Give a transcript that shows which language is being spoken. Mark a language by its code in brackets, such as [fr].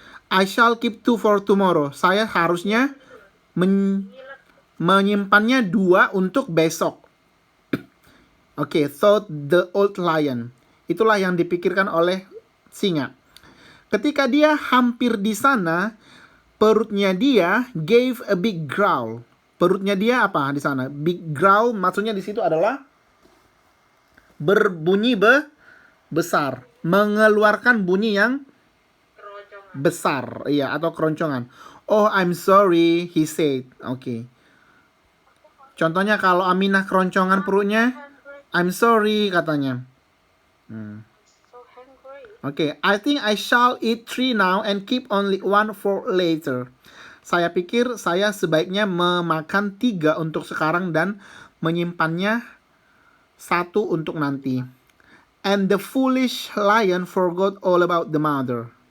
[en] I shall keep 2 for tomorrow. [id] Saya harusnya menyimpannya 2 untuk besok. [en] Oke, thought the old lion. [id] Itulah yang dipikirkan oleh singa. Ketika dia hampir di sana, perutnya dia [en] gave a big growl. [id] Perutnya dia apa di sana? Big growl maksudnya di situ adalah berbunyi besar, mengeluarkan bunyi yang besar, iya, atau keroncongan. [en] Oh, I'm sorry, he said. [id] Oke. Contohnya kalau Aminah keroncongan perutnya, [en] I'm sorry [id] katanya. [en] Oke, I think I shall eat 3 now and keep only 1 for later. [id] Saya pikir saya sebaiknya memakan 3 untuk sekarang dan menyimpannya 1 untuk nanti. [en] And the foolish lion forgot all about the mother.